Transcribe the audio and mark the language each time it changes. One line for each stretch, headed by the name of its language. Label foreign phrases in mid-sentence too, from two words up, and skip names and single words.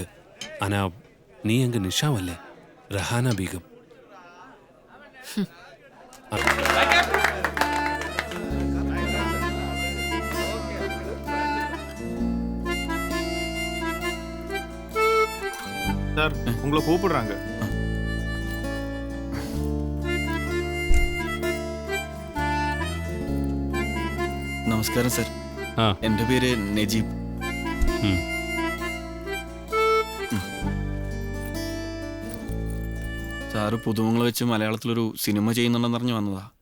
Tamil: ஆனால் நீ அங்கே நிஷாவல்ல, ரஹானா பீகம். சார், உங்களை கூப்பிடுறாங்க.
Malayalam: നമസ്കാരം സർ. എൻ്റെ പേര് നജീബ്. സാറ് പുതുമങ്ങൾ വെച്ച് മലയാളത്തിലൊരു സിനിമ ചെയ്യുന്നുണ്ടെന്ന് അറിഞ്ഞു വന്നതാ.